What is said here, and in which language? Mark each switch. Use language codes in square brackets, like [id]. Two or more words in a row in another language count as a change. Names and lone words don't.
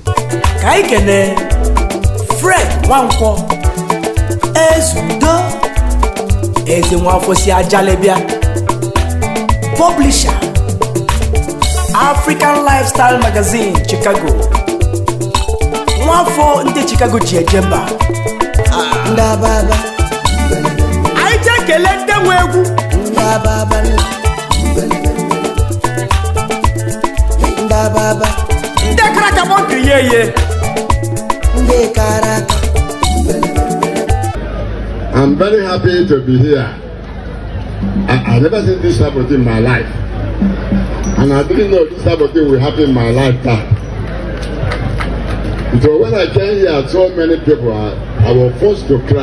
[en] Kaikene Fred Wanko Eze Wanko si ajalebia publisher African Lifestyle Magazine, Chicago. One for the Chicago Jemba. Ndababa Aija kelende wegu Ndababa Ndababa ndekaraka monkri yeye ndekaraka. I'm very happy to be here. I never seen this type of thing in my life. And I didn't know this type of thing will happen in my lifetime. So when I came here, so many people, I was forced to cry.